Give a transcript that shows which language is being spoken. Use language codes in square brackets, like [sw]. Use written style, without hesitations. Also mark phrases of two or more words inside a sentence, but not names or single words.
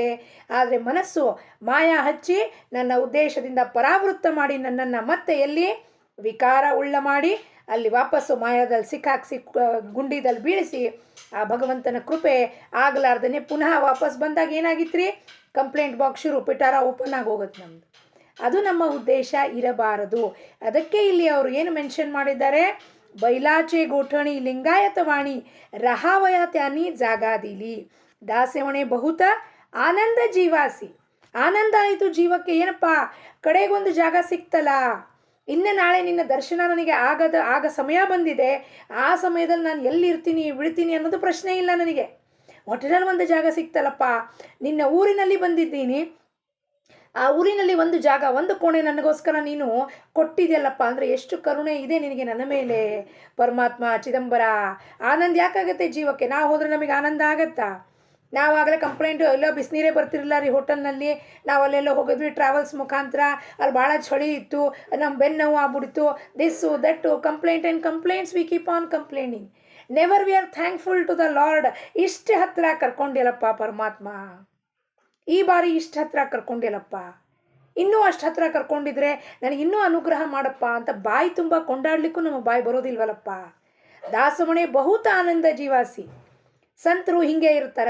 [kn] ಆದರೆ ಮನಸ್ಸು ಮಾಯಾ ಹಚ್ಚಿ ನನ್ನ ಉದ್ದೇಶದಿಂದ ಪರಾವೃತ್ತ ಮಾಡಿ ನನ್ನನ್ನು ಮತ್ತೆ ಎಲ್ಲಿ ವಿಕಾರ ಉಳ್ಳ ಮಾಡಿ ಅಲ್ಲಿ ವಾಪಸ್ಸು ಮಾಯಾದಲ್ಲಿ ಸಿಕ್ಕಾಕ್ಸಿ ಗುಂಡಿದಲ್ಲಿ ಬೀಳಿಸಿ, ಆ ಭಗವಂತನ ಕೃಪೆ ಆಗಲಾರ್ದೇ ಪುನಃ ವಾಪಸ್ ಬಂದಾಗ ಏನಾಗಿತ್ತು ರೀ, [en] complaint box [kn] ಶುರು, ಪಿಟಾರ ಓಪನ್ ಆಗಿ ಹೋಗುತ್ತೆ ನಮ್ಮದು. ಅದು ನಮ್ಮ ಉದ್ದೇಶ ಇರಬಾರದು. ಅದಕ್ಕೆ ಇಲ್ಲಿ ಅವರು ಏನು ಮೆನ್ಷನ್ ಮಾಡಿದ್ದಾರೆ, [mr] बैलाचे गोठणी लिंगायत वाणी राहावया त्यांनी जागा दिली. दासे म्हणे बहुत आनंद जीवासी. [kn] ಆನಂದ ಆಯಿತು ಜೀವಕ್ಕೆ. ಏನಪ್ಪ, ಕಡೆಗೊಂದು ಜಾಗ ಸಿಕ್ತಲ್ಲ, ಇನ್ನು ನಾಳೆ ನಿನ್ನ ದರ್ಶನ ನನಗೆ ಆಗ ಸಮಯ ಬಂದಿದೆ. ಆ ಸಮಯದಲ್ಲಿ ನಾನು ಎಲ್ಲಿರ್ತೀನಿ ಬಿಡ್ತೀನಿ ಅನ್ನೋದು ಪ್ರಶ್ನೆ ಇಲ್ಲ ನನಗೆ. ಒಟ್ಟಿನಲ್ಲಿ ಒಂದು ಜಾಗ ಸಿಕ್ತಲ್ಲಪ್ಪ, ನಿನ್ನ ಊರಿನಲ್ಲಿ ಬಂದಿದ್ದೀನಿ, ಆ ಊರಿನಲ್ಲಿ ಒಂದು ಜಾಗ, ಒಂದು ಕೋಣೆ ನನಗೋಸ್ಕರ ನೀನು ಕೊಟ್ಟಿದೆಯಲ್ಲಪ್ಪ ಅಂದರೆ ಎಷ್ಟು ಕರುಣೆ ಇದೆ ನಿನಗೆ ನನ್ನ ಮೇಲೆ ಪರಮಾತ್ಮ ಚಿದಂಬರ. ಆನಂದ ಯಾಕಾಗತ್ತೆ ಜೀವಕ್ಕೆ? ನಾವು ಹೋದರೆ ನಮಗೆ ಆನಂದ ಆಗತ್ತಾ? ನಾವಾಗಲೇ ಕಂಪ್ಲೇಂಟು, ಎಲ್ಲೋ ಬಿಸಿನೀರೇ ಬರ್ತಿರಲಿಲ್ಲ ರೀ ಹೋಟೆಲ್ನಲ್ಲಿ, ನಾವು ಅಲ್ಲೆಲ್ಲೋ ಹೋಗಿದ್ವಿ ಟ್ರಾವೆಲ್ಸ್ ಮುಖಾಂತರ, ಅಲ್ಲಿ ಭಾಳ ಚಳಿ ಇತ್ತು, ನಮ್ಮ ಬೆನ್ನು ನೋವು ಆಗ್ಬಿಡ್ತು, [en] this that, complaint and complaints we keep on complaining, never we are thankful to the Lord. [kn] ಇಷ್ಟು ಹತ್ತಿರ ಕರ್ಕೊಂಡಿಲ್ಲಪ್ಪ ಪರಮಾತ್ಮ, ಈ ಬಾರಿ ಇಷ್ಟು ಹತ್ತಿರ ಕರ್ಕೊಂಡಿಲ್ಲಪ್ಪ, ಇನ್ನೂ ಅಷ್ಟು ಹತ್ತಿರ ಕರ್ಕೊಂಡಿದ್ರೆ ನನಗೆ ಇನ್ನೂ ಅನುಗ್ರಹ ಮಾಡಪ್ಪ ಅಂತ ಬಾಯಿ ತುಂಬ ಕೊಂಡಾಡ್ಲಿಕ್ಕೂ ನಮ್ಮ ಬಾಯಿ ಬರೋದಿಲ್ವಲ್ಲಪ್ಪ. [mr] दास म्हणे बहुत आनंद जीवासी. [kn] ಸಂತರು ಹೀಗೆ ಇರ್ತಾರೆ.